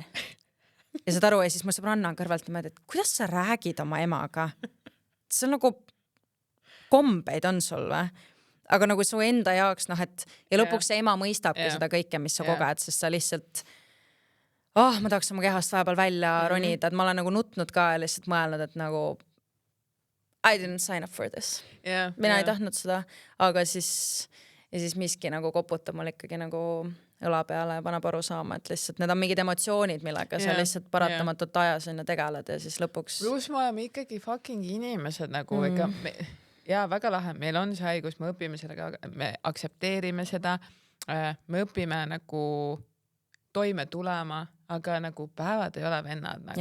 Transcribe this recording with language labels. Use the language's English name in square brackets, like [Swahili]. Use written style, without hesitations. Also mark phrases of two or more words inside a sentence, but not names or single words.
[Estonian] Ja saad aru, ja siis mu sõbranna on kõrvalt niimoodi, et kuidas sa räägid oma emaga? See on nagu kombeid on sul või? Aga nagu su enda jaoks, et ja lõpuks see ema mõistabki seda kõike, mis sa koged, sest sa lihtsalt ma tahaks oma kehast vahepeal välja ronida, et ma olen nagu nutnud ka ja lihtsalt mõelnud, et nagu [English] I didn't sign up for this. [Estonian] Mina ei tahtnud seda, aga siis miski nagu koputab mul ikkagi nagu õla peale ja paneb aru saama, et lihtsalt need on mingid emotsioonid, millega sa lihtsalt paratamatult ajas ja tegeled ja siis lõpuks pluss me oleme ikkagi fucking inimesed nagu ja väga lahe, meil on see haigus, me õpime sellega, me aktsepteerime seda, me õpime nagu toime tulema, aga nagu päevad ei ole vennad nagu.